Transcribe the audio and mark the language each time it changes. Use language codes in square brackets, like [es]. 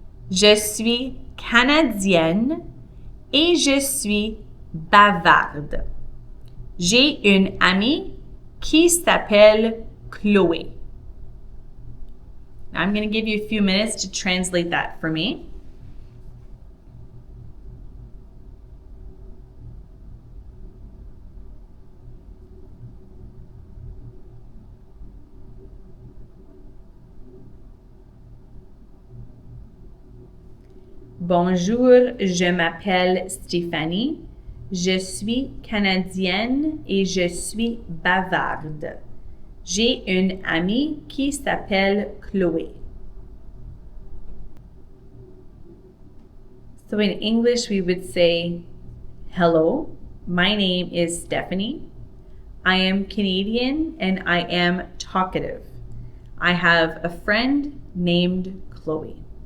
[fr] Je suis canadienne et je suis bavarde. J'ai une amie qui s'appelle Chloé. [en] Now I'm going to give you a few minutes to translate that for me. [fr] Bonjour, je m'appelle Stéphanie. Je suis canadienne et je suis bavarde. J'ai une amie qui s'appelle Chloé. [en] So in English, we would say, hello, my name is Stephanie. I am Canadian and I am talkative. I have a friend named Chloe.